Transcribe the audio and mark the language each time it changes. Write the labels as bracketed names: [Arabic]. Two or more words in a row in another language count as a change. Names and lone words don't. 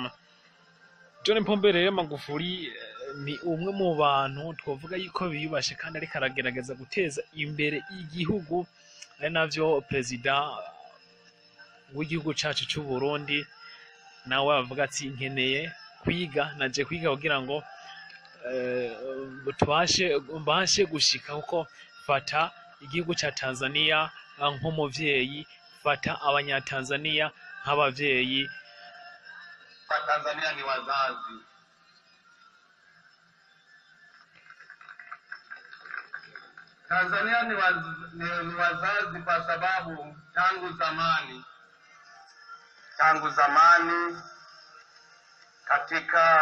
[Rundi] John Pombe rero Magufuli ni umwe mu bantu twavuga yuko biyubashe kandi ariko aragerageza guteza imbere igihugu, ari navyo perezida w'igihugu cacu c'u Burundi nawe avuga ati nkeneye kwiga, naje kwiga kugira ngo mbashe gushika, kuko fata igihugu ca Tanzania nk'umuvyeyi, fata abanyatanzania nk'abavyeyi. [Swahili] Tanzania ni wazazi. Tanzania ni wazazi kwa sababu tangu zamani katika